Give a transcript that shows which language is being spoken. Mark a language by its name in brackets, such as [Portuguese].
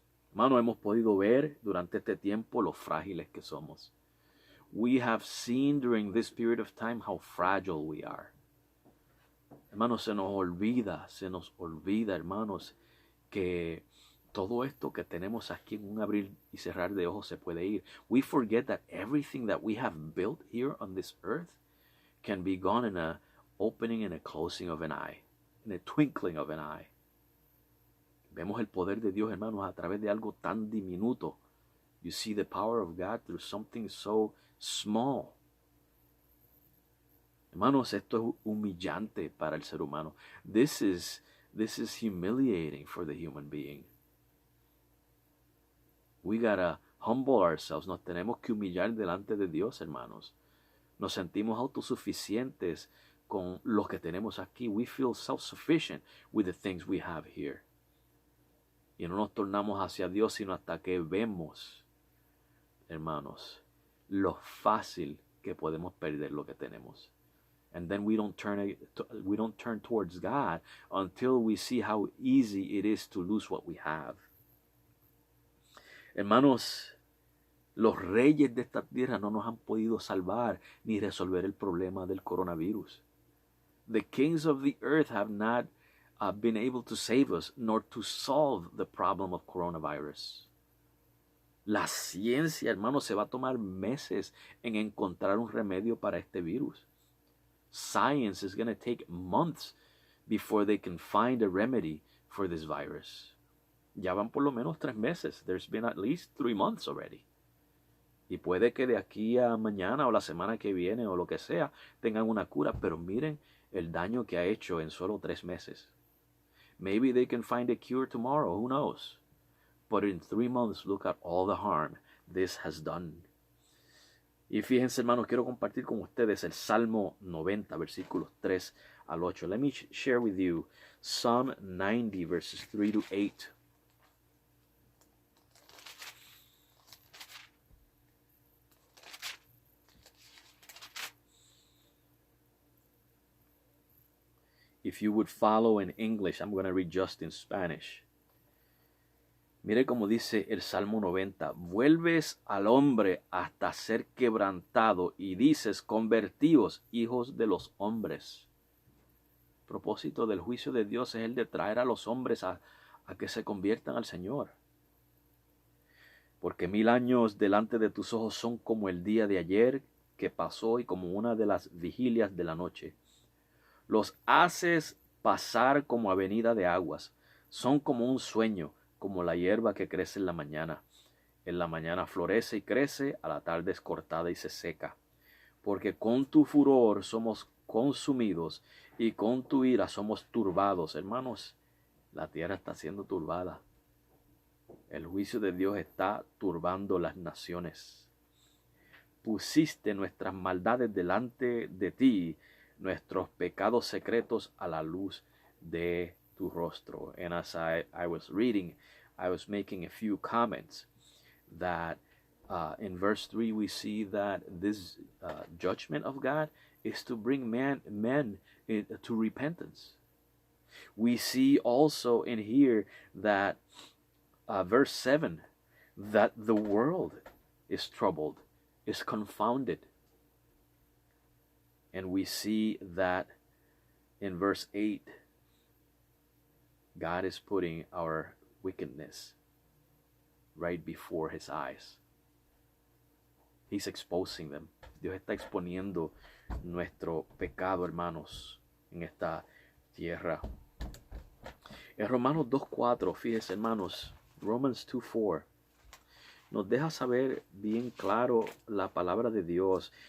[Spanish] Hermano, hemos podido ver durante este tiempo lo frágiles que somos. [English] We have seen during this period of time how fragile we are. [Spanish] Hermanos, se nos olvida, hermanos, que todo esto que tenemos aquí en un abrir y cerrar de ojos se puede ir. [English] We forget that everything that we have built here on this earth can be gone in a opening and a closing of an eye, in a twinkling of an eye. [Spanish] Vemos el poder de Dios, hermanos, a través de algo tan diminuto. [English] You see the power of God through something so small. [Spanish] Hermanos, esto es humillante para el ser humano. [English] This is humiliating for the human being. We gotta humble ourselves. [Spanish] Nos tenemos que humillar delante de Dios, hermanos. Nos sentimos autosuficientes con lo que tenemos aquí. [English] We feel self-sufficient with the things we have here. [Spanish] Y no nos tornamos hacia Dios sino hasta que vemos, hermanos, lo fácil que podemos perder lo que tenemos. [English] And then we don't turn towards God until we see how easy it is to lose what we have. [Spanish] Hermanos, los reyes de esta tierra no nos han podido salvar ni resolver el problema del coronavirus. [English] The kings of the earth have not been able to save us nor to solve the problem of coronavirus. [Spanish] La ciencia, hermanos, se va a tomar meses en encontrar un remedio para este virus. [English] Science is going to take months before they can find a remedy for this virus. [Spanish] Ya van por lo menos 3 meses. [English] There's been at least 3 months already. [Spanish] Y puede que de aquí a mañana o la semana que viene o lo que sea tengan una cura, pero miren el daño que ha hecho en solo 3 meses. [English] Maybe they can find a cure tomorrow, who knows? But in 3 months, look at all the harm this has done. [Spanish] Y fíjense, hermanos, quiero compartir con ustedes el Salmo 90, versículos 3 al 8. [English] Let me share with you Psalm 90, verses 3 to 8. If you would follow in English, I'm going to read just in Spanish. [Spanish] Mire cómo dice el Salmo 90. Vuelves al hombre hasta ser quebrantado y dices, convertíos, hijos de los hombres. El propósito del juicio de Dios es el de traer a los hombres a que se conviertan al Señor. Porque 1000 años delante de tus ojos son como el día de ayer que pasó y como una de las vigilias de la noche. Los haces pasar como avenida de aguas. Son como un sueño, como la hierba que crece en la mañana. En la mañana florece y crece, a la tarde es cortada y se seca. porque con tu furor somos consumidos y con tu ira somos turbados. Hermanos, la tierra está siendo turbada. El juicio de Dios está turbando las naciones. Pusiste nuestras maldades delante de ti, nuestros pecados secretos a la luz de tu rostro. [English] And as I was reading, I was making a few comments that in verse 3 we see that this judgment of God is to bring men to repentance. We see also in here that verse 7, that the world is troubled, is confounded. And we see that in verse 8, God is putting our wickedness right before his eyes. He's exposing them. [Spanish] Dios está exponiendo nuestro pecado, hermanos, en esta tierra. En Romanos 2:4, fíjense, hermanos, Romans 2:4 nos deja saber bien claro la palabra de Dios.